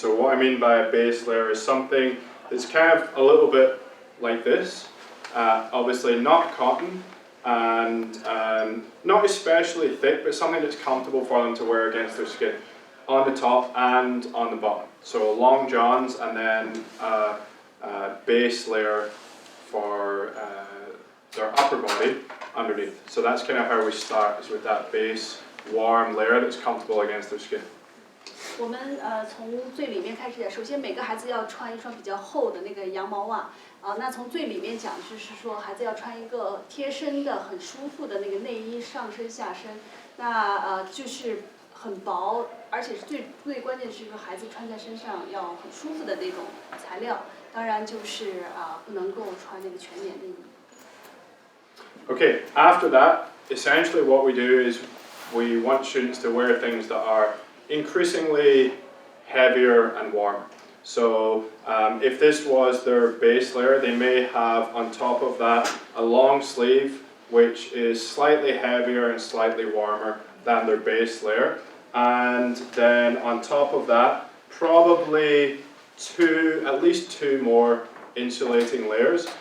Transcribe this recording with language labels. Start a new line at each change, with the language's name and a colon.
English: So what I mean by a base layer is something that's kind of a little bit like this, obviously not cotton, and not especially thick, but something that's comfortable for them to wear against their skin, on the top and on the bottom. So long johns and then a base layer for their upper body underneath. So that's kind of how we start, is with that base warm layer that's comfortable against their skin.
Chinese: 我们从最里面开始讲，首先每个孩子要穿一双比较厚的那个羊毛袜那从最里面讲就是说孩子要穿一个贴身的很舒服的那个内衣，上身下身，那就是很薄，而且是最关键是说孩子穿在身上要很舒服的那种材料，当然就是不能够穿那个全棉的衣服。
English: Okay, after that, essentially what we do is we want students to wear things that are increasingly heavier and warmer. So if this was their base layer, they may have on top of that a long sleeve which is slightly heavier and slightly warmer than their base layer, and then on top of that probably at least two more insulating layers.